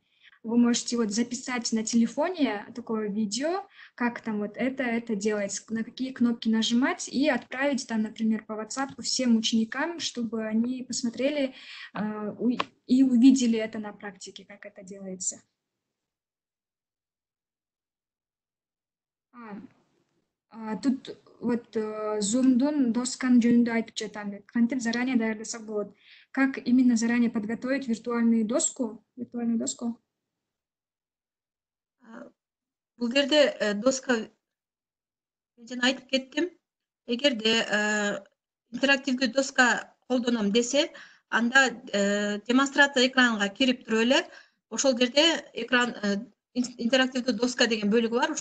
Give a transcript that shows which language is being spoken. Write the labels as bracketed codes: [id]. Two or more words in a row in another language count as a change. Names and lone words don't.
[ru] Вы можете вот записать на телефоне такое видео, как там вот это делать, на какие кнопки нажимать и отправить там, например, по WhatsApp всем ученикам, чтобы они посмотрели и увидели это на практике, как это делается. Тут вот [ky] Zoom'дун доскан жөнүндө айтып жатам. Кантип заранее даярдасак болот? [ru] Как именно заранее подготовить виртуальную доску? [ky] Бул жерде доска, мен жана айтып кеттим. Эгерде интерактивдүү доска колдоном десе, анда демонстрация экранга кирип туруп эле, ошол жерде экран интерактивдүү доска деген бөлүгү бар.